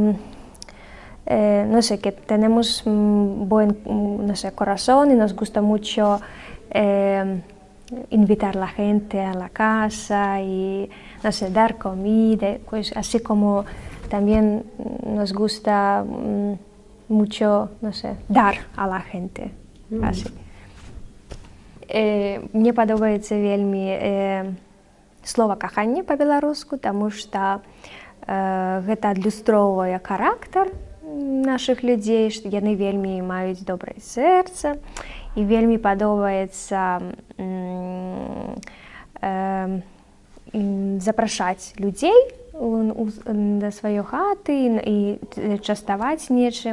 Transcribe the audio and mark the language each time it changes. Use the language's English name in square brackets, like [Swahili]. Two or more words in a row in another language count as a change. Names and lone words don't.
[Spanish] no sé, que tenemos buen, no sé, corazón y nos gusta mucho invitar a la gente a la casa y, no sé, dar comida, pues así como también nos gusta mucho, no sé, dar a la gente, así. [Belarusian] Мне подобається вельмі слова кахання па-беларуску, таму што гэта адлюстроўвае характар нашых людзей, што яны вельмі маюць добрае сэрца і вельмі падобаецца запрашаць людзей да сваёй хаты і частаваць нечым.